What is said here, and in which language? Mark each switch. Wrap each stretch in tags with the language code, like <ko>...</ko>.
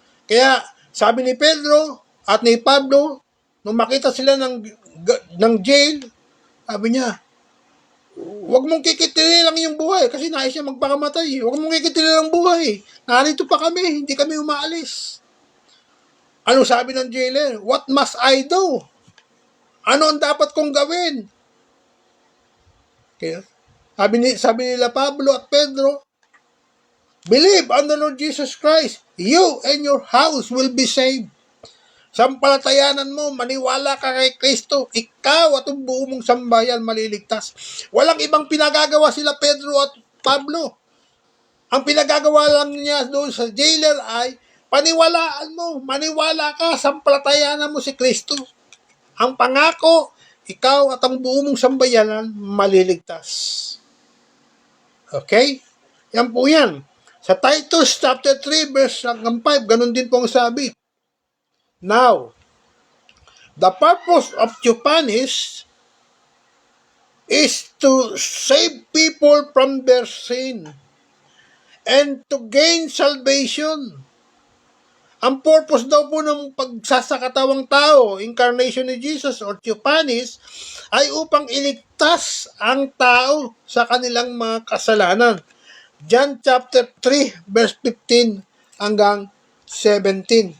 <tl>Kaya sabi ni Pedro at ni Pablo, nung makita sila ng jail, sabi niya, huwag mong kikitili lang yung buhay kasi nais siya magpakamatay. Huwag mong kikitili lang buhay. Narito pa kami, hindi kami umaalis. Ano sabi ng jailer?</tl> <en>What must I do?</en> <tl>Ano ang dapat kong gawin? Okay. Sabi nila Pablo at Pedro,</tl> <en>believe on the Lord Jesus Christ. You and your house will be saved.</en> <tl>Sampalatayanan mo, maniwala ka kay Kristo. Ikaw at ang buong mong sambayan maliligtas. Walang ibang pinagagawa sila Pedro at Pablo. Ang pinagagawa lang niya doon sa jailer ay, paniwalaan mo, maniwala ka, sampalatayanan mo si Kristo. Ang pangako, ikaw at ang buong mong sambayanan maliligtas. Okay? Yan po yan. Sa Titus chapter 3 verse 5, ganun din po ang sabi.</tl> <en>Now, the purpose of Epiphanies is to save people from their sin and to gain salvation.</en> <tl>Ang purpose daw po ng pagsasakatawang tao, incarnation ni Jesus or Epiphanies, ay upang iligtas ang tao sa kanilang mga kasalanan. John chapter 3 verse 15 hanggang 17.</tl>